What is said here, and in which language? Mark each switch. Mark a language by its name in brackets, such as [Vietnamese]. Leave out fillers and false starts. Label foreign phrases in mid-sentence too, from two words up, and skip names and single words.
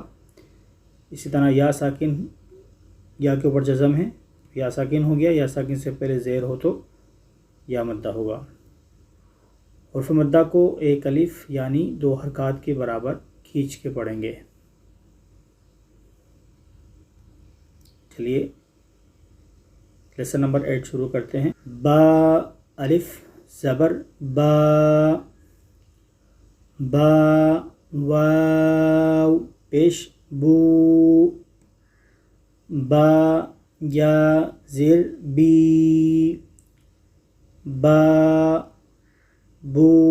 [Urdu] اسی طرح یا ساکن، یا کے اوپر جزم ہے، یا ساکن ہو گیا، یا ساکن سے پہلے زیر ہو تو یا مدہ ہوگا۔ حرف مدہ کو ایک الف یعنی 2 حرکات کے برابر کھینچ کے پڑھیں گے۔ چلیے [English] lesson number [Urdu] 8 شروع کرتے ہیں۔ با الف زبر با، با واو پیش بو، با یا زیر بی، با بو